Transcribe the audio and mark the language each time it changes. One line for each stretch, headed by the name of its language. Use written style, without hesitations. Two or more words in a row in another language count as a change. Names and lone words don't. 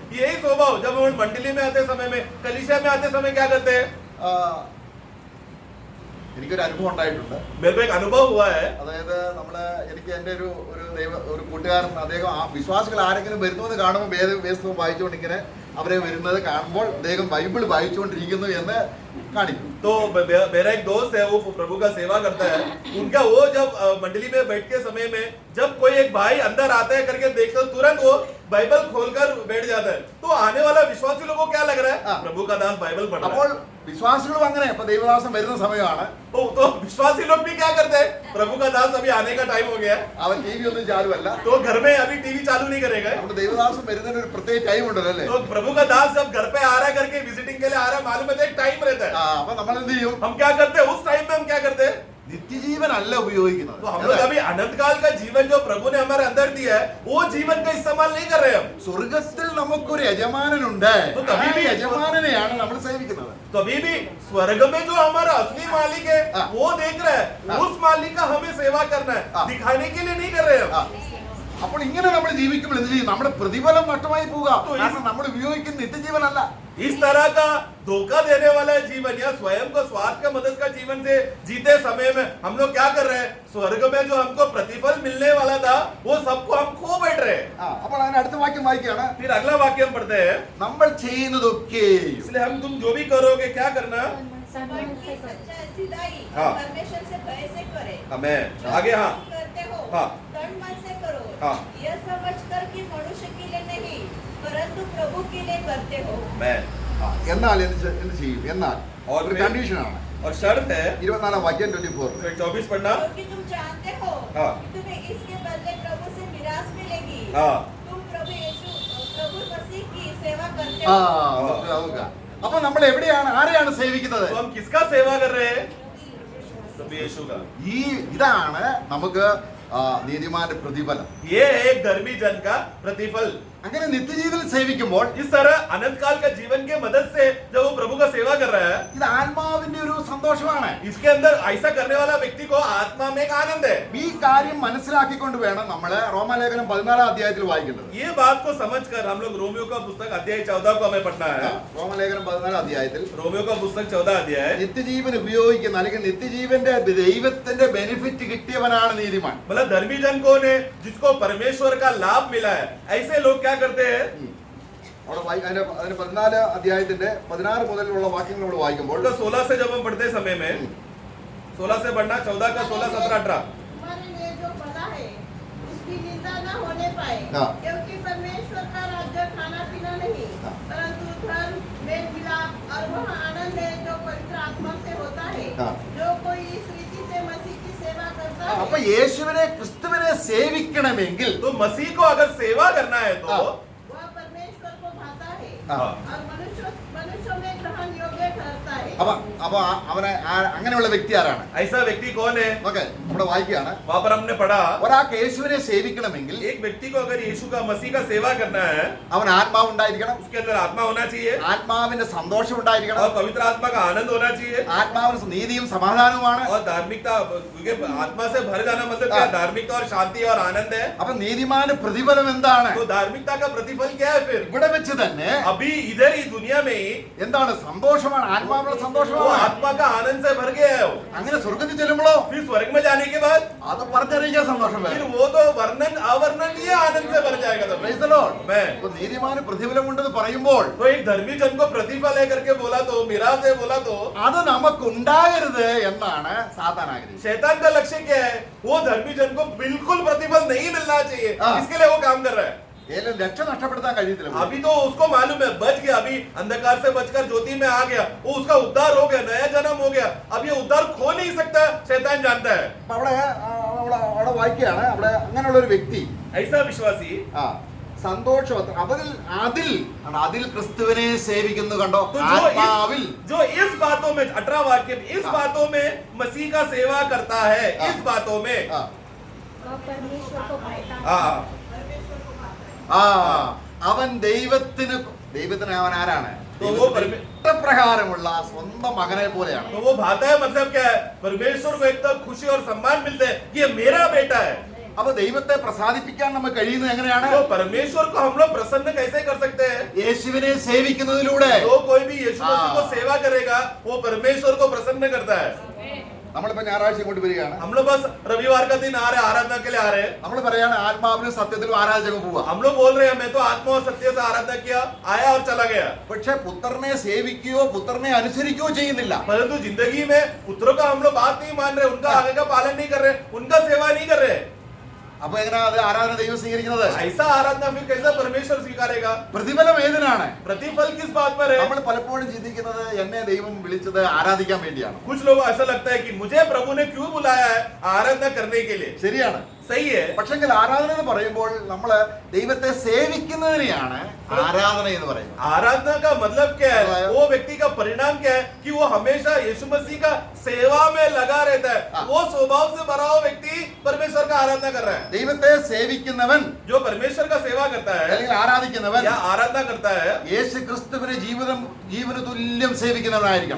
Hindi: यही स्वभाव जब हम मंडली में आते समय में, कलीसिया में आते समय क्या करते हैं.
Malayalam: എനിക്കൊരു അനുഭവം ഉണ്ടായിട്ടുണ്ട്.
Hindi: मेरे को एक अनुभव हुआ है.
Malayalam: അതായത് എനിക്ക് എന്റെ ഒരു കൂട്ടുകാരൻ, അദ്ദേഹം ആ വിശ്വാസികൾ ആരെങ്കിലും വരുന്നത് കാണുമ്പോൾ വേദപുസ്തകം വായിച്ചുകൊണ്ട് ഇങ്ങനെ അവരെ വരുന്നത് കാണുമ്പോൾ അദ്ദേഹം ബൈബിൾ വായിച്ചുകൊണ്ടിരിക്കുന്നു എന്ന് കാണിക്കും.
Hindi: तो मेरा एक दोस्त है, वो प्रभु का सेवा करता है. उनका वो जब मंडली में बैठ के समय में जब कोई एक भाई अंदर आता है करके देखते तुरंत वो बाइबल खोलकर बैठ जाता है, तो आने वाला विश्वासी लोगों को क्या लग रहा हाँ। है? प्रभु का दास बाइबल पढ़ रहा
Malayalam: അപ്പോൾ
Hindi: है।
Malayalam: വിശ്വാസികളും അങ്ങനെ ഇപ്പൊ ദൈവദാസം വരുന്ന സമയമാണ്,
Hindi: तो विश्वासी लोग भी क्या करते हैं? प्रभु का दास अभी आने का टाइम हो गया है,
Malayalam: അവൻ ടി വി ഒന്നും ചാലുമല്ല.
Hindi: तो घर में अभी टीवी चालू नहीं करेगा।
Malayalam: നമ്മുടെ ദൈവദാസം വരുന്നതിന് ഒരു പ്രത്യേക ടൈം ഉണ്ടല്ലോ അല്ലേ?
Hindi: तो प्रभु का दास जब घर पे आ रहा है करके विजिटिंग के लिए आ रहा है, मालूम है एक टाइम रहता है।
Malayalam: അപ്പൊ നമ്മൾ എന്ത് ചെയ്യും?
Hindi: हम क्या करते हैं उस टाइम में? हम क्या करते हैं?
Malayalam: നിത്യജീവൻ അല്ല ഉപയോഗിക്കുന്നത്.
Hindi: तो हम लोग अभी अनंत काल का जीवन जो प्रभु ने हमारे अंदर दिया है, वो जीवन का इस्तेमाल नहीं कर रहे हम।
Malayalam: സ്വർഗത്തിൽ നമുക്കൊരു യജമാനനുണ്ട്.
Hindi: तो तभी
Malayalam: ആ
Hindi: भी
Malayalam: യജമാനനെയാണ് നമ്മൾ സേവിക്കുന്നത്.
Hindi: तो अभी भी स्वर्ग में जो हमारा असली मालिक है, हाँ। वो देख रहा है, हाँ। उस मालिक का हमें सेवा करना है, हाँ। दिखाने के लिए नहीं कर रहे
Malayalam: ആ.
Hindi: हम।
Malayalam: അപ്പോൾ ഇങ്ങനെ നമ്മൾ ജീവിക്കുമ്പോൾ എന്ത് ചെയ്യും? നമ്മുടെ പ്രതിഫലം നഷ്ടമായി പോവുക.
Hindi: तो इस-
Malayalam: കാരണം നമ്മൾ ഉപയോഗിക്കുന്ന നിത്യജീവനല്ല.
Hindi: इस तरह का धोखा देने वाला जीवन या स्वयं को स्वार्थ का मदद का जीवन से जीते समय में हम लोग क्या कर रहे हैं? स्वर्ग में जो हमको प्रतिफल मिलने वाला था, वो सबको हम खो बैठ रहे हैं।
Malayalam: ആ, അപ്പോൾ അതിന് അടുത്ത വാക്യം വായിക്കുകയാണ്.
Hindi: फिर अगला वाक्य हम पढ़ते हैं,
Malayalam: നമ്മൾ ചെയ്യുന്നതൊക്കെയും
Hindi: इसलिए हम तुम जो भी करोगे क्या करना? सम्मान मन की से करो। सच्चाई सीधाई हाँ। परमेश्वर से भय से करे। हमें आगे हाँ तुम करते हो हाँ। तन मन से करो, हाँ। यह समझकर कि मनुष्य के लिए नहीं परंतु प्रभु के लिए करते हो। मैं
Malayalam: ആ, എന്നാൽ എന്ത് ചെയ്യും? എന്നാൽ
Hindi: और
Malayalam: ഒരു
Hindi: फिर-
Malayalam: കണ്ടീഷനാണ്.
Hindi: और शर्त है
Malayalam: 24 വാക്യം 24.
Hindi: फिर 24 पढ़ना। क्योंकि तुम जानते हो हाँ। कि तुम्हें इसके बदले प्रभु से मिरास मिलेगी। हाँ। तुम प्रभु मसीह की सेवा करते
Malayalam: ആ,
Hindi: हो।
Malayalam: നമുക്ക് നോക്കാം. അപ്പൊ നമ്മൾ എവിടെയാണ്, ആരെയാണ് സേവിക്കുന്നത്?
Hindi: तो हम किसका सेवा कर रहे हैं? प्रभु यीशु का।
Malayalam: ഇതാണ് നമുക്ക് നീതിമാന്റെ പ്രതിഫലം.
Hindi: ये है एक धर्मी जन का प्रतिफल।
Malayalam: അങ്ങനെ നിത്യജീവിതത്തിൽ സേവിക്കുമ്പോൾ
Hindi: इस तरह अनंत काल का जीवन के मदद से जब वो प्रभु का सेवा कर रहा है,
Malayalam: ഇത് ആത്മാവിന്റെ ഒരു സന്തോഷമാണ്.
Hindi: इसके अंदर ऐसा करने वाला व्यक्ति को आत्मा में एक आनंद है।
Malayalam: ഈ കാര്യം മനസ്സിലാക്കിക്കൊണ്ട് വേണം നമ്മള് റോമാലേഖനം 14 അധ്യായത്തിൽ വായിക്കേണ്ടത്.
Hindi: ये बात को समझकर हम लोग रोमियो का पुस्तक अध्याय 14 को हमें पढ़ना है।
Malayalam: റോമാലേഖനം 14 അധ്യായത്തിൽ
Hindi: रोमियो का पुस्तक 14 अध्याय,
Malayalam: നിത്യജീവൻ ഉപയോഗിക്കുന്ന അല്ലെങ്കിൽ നിത്യജീവന്റെ ദൈവത്തിന്റെ ബെനിഫിറ്റ് കിട്ടിയവനാണ് നീതിമാൻ.
Hindi: मतलब धर्मी जन कौन है? जिसको परमेश्वर का लाभ मिला है। ऐसे लोग क्या करते हैं?
Malayalam: അവിടെ അതിന്റെ 14 അധ്യായത്തിന്റെ 16 മുതലുള്ള വാക്യങ്ങൾ നമ്മൾ വായിക്കുമ്പോൾ
Hindi: उनका 16 से जब हम पढ़ते समय में 16 से पढ़ना, 14 का 16, 17, 18। तुम्हारे लिए जो भला है उसकी निंदा न होने पाए, हाँ। क्योंकि परमेश्वर का राज्य खाना पीना नहीं हाँ। परंतु धर्म मेल मिलाप और वह आनंद है जो पवित्र आत्मा से होता है। हाँ। जो कोई इस रीति से मसीह की सेवा करता
Malayalam: അപ്പൊ
Hindi: है
Malayalam: യേശുവിനെ ക്രിസ്തുവിനെ സേവിക്കണമെങ്കിൽ
Hindi: तो मसीह को अगर सेवा करना है तो हाँ। वह परमेश्वर को भाता है हाँ। और मनुष्यों में ग्रहण योग्य ठहरता है।
Malayalam: അപ്പൊ അപ്പൊ അവനെ അങ്ങനെയുള്ള വ്യക്തി ആരാണ്?
Hindi: ऐसा व्यक्ति कौन है?
Malayalam: ഓക്കെ, നമ്മുടെ വായിക്കുകയാണ്.
Hindi: वहां पर हमने पढ़ा,
Malayalam: ഒരാൾക്ക് യേശുവിനെ സേവിക്കണമെങ്കിൽ
Hindi: एक व्यक्ति को अगर यीशु का मसीह का सेवा करना है,
Malayalam: അവൻ ആത്മാവ് ഉണ്ടായിരിക്കണം,
Hindi: उसके अंदर आत्मा होना चाहिए
Malayalam: ആത്മാവിന്റെ സന്തോഷം ഉണ്ടായിരിക്കണം,
Hindi: और पवित्र आत्मा का आनंद होना चाहिए
Malayalam: ആത്മാവിന് നീതിയും സമാധാനവുമാണ്.
Hindi: और धार्मिकता, क्योंकि आत्मा से भर जाना मतलब क्या? हाँ। धार्मिकता और शांति और आनंद है।
Malayalam: അപ്പൊ നീതിമാന്റെ പ്രതിഫലം എന്താണ്?
Hindi: तो धार्मिकता का प्रतिफल क्या है फिर?
Malayalam: ഇവിടെ വെച്ച് തന്നെ
Hindi: अभी इधर ही दुनिया में ही
Malayalam: എന്താണ്? സന്തോഷമാണ്, ആത്മാവിനുള്ള
Hindi: वो
Malayalam: സന്തോഷമാണ്.
Hindi: आत्मा का आनंद से भर गया है वो।
Malayalam: അങ്ങനെ സ്വർഗത്തിൽ ചെല്ലുമ്പോഴോ
Hindi: फिर स्वर्ग में जाने के बाद
Malayalam: അത് പറഞ്ഞറിയിക്കാൻ സന്തോഷം
Hindi: फिर
Malayalam: വരും.
Hindi: वो तो वर्णन अवर्णनीय आनंद से भर जाएगा तब।
English: Praise the Lord.
Hindi: मैं
Malayalam: അപ്പൊ നീതിമാന് പ്രതിഫലം ഉണ്ടെന്ന് പറയുമ്പോൾ
Hindi: तो एक धर्मी जन को प्रतिफल है करके बोला तो, मेरा से बोला तो,
Malayalam: അത് നമുക്കുണ്ടാകരുത് എന്നാണ് സാത്താൻ ആഗ്രഹിച്ചത്.
Hindi: शैतान का लक्ष्य क्या है? वो धर्मी जन को बिल्कुल प्रतिफल नहीं मिलना चाहिए, हाँ। इसके लिए वो काम कर रहा है।
Malayalam: ഏലും രക്ഷ നഷ്ടപ്പെടുത്താൻ കഴിയത്തില്ല.
Hindi: अभी तो उसको मालूम है बच गया, अभी अंधकार से बचकर ज्योति में आ गया, वो उसका उद्धार हो गया, नया जन्म हो गया। अब ये उद्धार खो नहीं सकता, शैतान जानता है।
Malayalam: അപ്പൊ അവിടെ വായിക്കുകയാണ്, അവിടെ അങ്ങനെയുള്ള ഒരു വ്യക്തി
Hindi: ऐसा विश्वासी
Malayalam: ആ സന്തോഷം അതിൽ ക്രിസ്തുവിനെ സേവിക്കുന്നു. കണ്ടോ?
Hindi: तो
Malayalam: ആത്മാവിൽ
Hindi: जो इस बातों में 18 वाक्य में इस हाँ। बातों में मसीह का सेवा करता है, हाँ। इस बातों में
Malayalam: ആ,
Hindi: वह परमेश्वर को भाता है। हाँ, परमेश्वर को भाता है।
Malayalam: ആ അവൻ ദൈവത്തിന് അവൻ ആരാണ്?
Hindi: तो वो परमे-
Malayalam: പ്രകാരമുള്ള സ്വന്തം മകനെ പോലെയാണ്.
Hindi: तो वो भाता है मतलब क्या है? परमेश्वर को एकदम खुशी और सम्मान मिलते हैं, ये मेरा बेटा है।
Malayalam: അപ്പൊ ദൈവത്തെ പ്രസാദിപ്പിക്കാൻ നമുക്ക് കഴിയുന്നത് എങ്ങനെയാണ്?
Hindi: तो परमेश्वर को हम लोग प्रसन्न कैसे कर सकते हैं?
Malayalam: യേശുവിനെ സേവിക്കുന്നതിലൂടെ.
Hindi: जो कोई भी यीशु मसीह को हाँ। सेवा करेगा, वो परमेश्वर को प्रसन्न करता है।
Malayalam: നമ്മളിപ്പോ ഞായറാഴ്ച ഇങ്ങോട്ട് വരികയാണ്.
Hindi: हम लोग बस रविवार का दिन आ रहे, आराधना के लिए आ रहे हैं।
Malayalam: നമ്മൾ പറയാണ് ആത്മാവിലും സത്യത്തിലും ആരാധക പോവാ.
Hindi: हम लोग बोल रहे हैं मैं तो आत्मा और सत्य से आराधना किया, आया और चला गया।
Malayalam: പക്ഷെ പുത്രനെ സേവിക്കുകയോ പുത്രനെ അനുസരിക്കുകയോ ചെയ്യുന്നില്ല.
Hindi: परंतु जिंदगी में पुत्रों का हम लोग बात नहीं मान रहे, उनका आगे का पालन नहीं कर रहे, उनका सेवा नहीं कर रहे।
Malayalam: അപ്പൊ എങ്ങനെയാ അത് ആരാധന ദൈവം സ്വീകരിക്കുന്നത്?
Hindi: ऐसा आराधना फिर कैसा परमेश्वर स्वीकारेगा?
Malayalam: പ്രതിഫലം ഏതിനാണ്?
Hindi: प्रतिफल किस बात पर है?
Malayalam: നമ്മൾ പലപ്പോഴും ചിന്തിക്കുന്നത് എന്നെ ദൈവം വിളിച്ചത് ആരാധിക്കാൻ വേണ്ടിയാണ്.
Hindi: कुछ लोग ऐसा लगता है कि मुझे प्रभु ने क्यों बुलाया है आराधना करने के लिए.
Malayalam: ശരിയാണ്.
Hindi: सही है.
Malayalam: പക്ഷെങ്കിൽ ആരാധന എന്ന് പറയുമ്പോൾ നമ്മൾ ദൈവത്തെ സേവിക്കുന്നതിനെയാണ് ആരാധന എന്ന് പറയുന്നത്.
Hindi: आराधना का मतलब क्या है? वो व्यक्ति का परिणाम क्या है कि वो हमेशा यीशु मसीह का सेवा में लगा रहता है. वो स्वभाव से भरा हुआ व्यक्ति परमेश्वर का आराधना कर रहा है.
Malayalam: ദൈവത്തെ സേവിക്കുന്നവൻ
Hindi: जो परमेश्वर का सेवा करता है
Malayalam: അല്ലെങ്കിൽ ആരാധിക്കുന്നവൻ
Hindi: या आराधना करता है
Malayalam: യേശു ക്രിസ്തുവിനെ ജീവന തുല്യം സേവിക്കുന്നവനായിരിക്കണം.